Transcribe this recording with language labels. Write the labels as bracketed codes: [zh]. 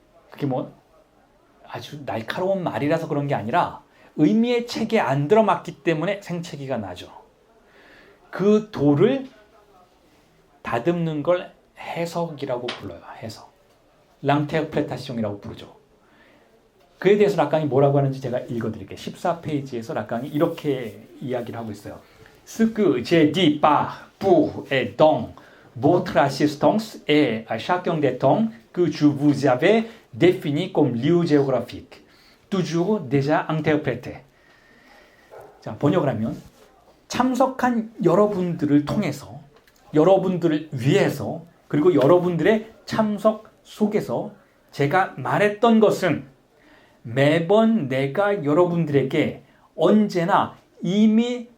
[ko] 그게 뭐 아주 날카로운 말이라서 그런 게 아니라 의미의 책에 안 들어맞기 때문에 생채기가 나죠. 그 돌을 다듬는 걸 해석이라고 불러요. 해석. 랑테르프레타시옹이라고 부르죠. 그에 대해서 락강이 뭐라고 하는지 제가 읽어드릴게요. 14페이지에서 락강이 이렇게 이야기를 하고 있어요. [fr] Ce que j'ai dit par, pour et dans votre assistance et à chacun des temps que je vous avais défini comme lieu géographique, toujours déjà interprété. [ko] 자, 번역을 하면 참석한 여러분들을 통해서, 여러분들을 위해서, 그리고 여러분들의 참석 속에서 제가 말했던 것은 매번 내가 여러분들에게 언제나 이미